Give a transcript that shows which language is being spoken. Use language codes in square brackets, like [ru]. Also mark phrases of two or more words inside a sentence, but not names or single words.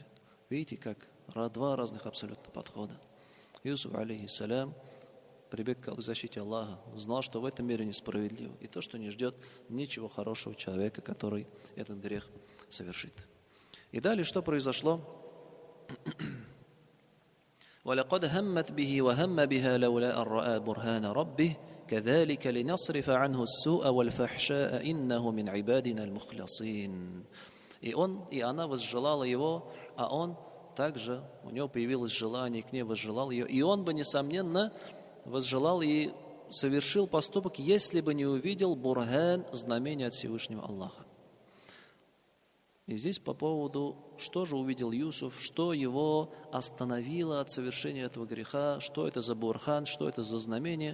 [ru] Видите, как 2 разных абсолютно подхода. Юсуф, алейхиссалям, прибег к защите Аллаха, знал, что в этом мире несправедливо, и то, что не ждет ничего хорошего человека, который этот грех совершит. И далее что произошло? [ar] وَلَقَدْ هَمَّتْ بِهِ وَهَمَّ بِهَا لَوْلَا أَن رَّأَىٰ بُرْهَانَ رَبِّهِ كَذَلِكَ لِنَصْرِفَ عَنْهُ السُّوءَ وَالْفَحْشَاءَ إِنَّهُ مِنْ عِبَادِنَا الْمُخْلَصِينَ. [ru] И она возжелала его, а он также, у него появилось желание, к ней возжелал ее, и он бы, несомненно, возжелал и совершил поступок, если бы не увидел бурхан, знамение от Всевышнего Аллаха. И здесь по поводу, что же увидел Юсуф, что его остановило от совершения этого греха, что это за бурхан, что это за знамение.